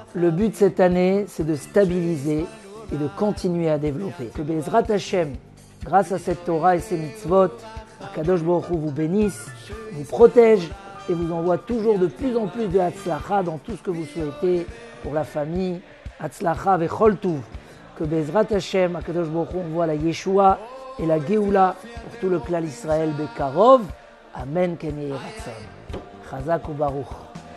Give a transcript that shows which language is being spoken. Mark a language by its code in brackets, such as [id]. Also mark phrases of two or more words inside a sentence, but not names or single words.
[fr] Le but cette année, c'est de stabiliser et de continuer à développer. Que [he] בעזרת השם, [fr] grâce à cette Torah et ces mitzvot, [he] הקדוש ברוך הוא [fr] vous bénisse, vous protège et vous envoie toujours de plus en plus de Hatzlacha dans tout ce que vous souhaitez pour la famille. [he] הצלחה וכל טוב. [fr] Que [he] בעזרת השם, הקדוש ברוך הוא [fr] envoie la Yeshua et la Geoula pour tout le clan Israël Bekarov. [he] אמן כן יהי רצון. חזק וברוך.